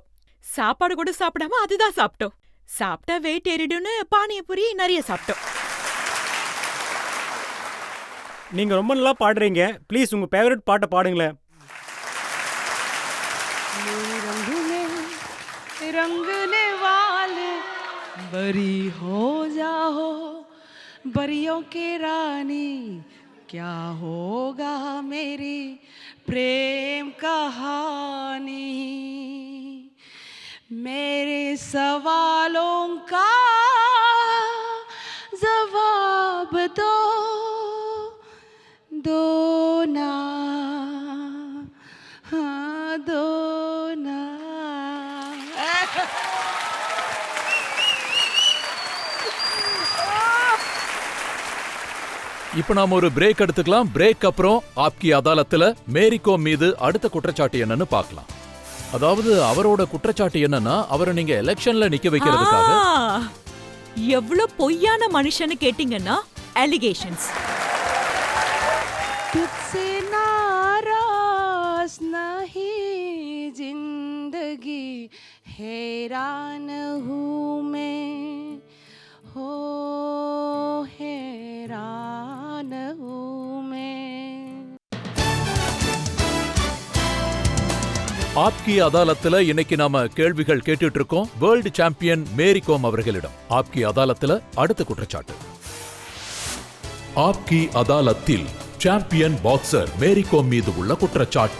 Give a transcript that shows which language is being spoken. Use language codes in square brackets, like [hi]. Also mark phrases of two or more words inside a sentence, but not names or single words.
[ta] சாப்பாடு கூட சாப்பிடாம அதுதான் சாப்பிட்டோம். சாப்பிட்டா வெயிட் ஏறிடும்னு பானிபூரி நிறைய சாப்பிட்டோம். நீங்க ரொம்ப நல்லா பாடுறீங்க. ப்ளீஸ் உங்க ஃபேவரட் பாட்டை பாடுங்களேன். [hi] परी हो जाओ परियों के रानी क्या होगा मेरी प्रेम कहानी मेरे सवालों का जवाब दो दो ना हाँ दो ना [ta] இப்ப நாம ஒரு பிரேக் எடுத்துக்கலாம். பிரேக் அப்புறம் ஆப்கி அதாலத்துல மேரி கோம் மீது அடுத்த குற்றச்சாட்டு என்னன்னு பார்க்கலாம். அதாவது அவரோட குற்றச்சாட்டு என்னன்னா, அவரை நீங்க எலெக்ஷன்ல நிக்க வைக்கிறதுக்காக எவ்வளவு பொய்யான மனுஷன்னு கேட்டீங்கன்னா அலிகேஷன்ஸ். [hi] तुझसे नाराज नहीं जिंदगी हैरान हूँ मैं हो हैरान हूँ मैं [ta] ஆப்கி அதாலத்துல இன்னைக்கு நாம கேள்விகள் கேட்டுட்டு இருக்கோம் வேர்ல்டு சாம்பியன் மேரி கோம் அவர்களிடம். ஆப்கி அதாலத்துல அடுத்த குற்றச்சாட்டு. ஆப்கி அதாலத்தில் சாம்பியன் பாக்ஸர் மேரி கோம் மீது உள்ள குற்றச்சாட்டு.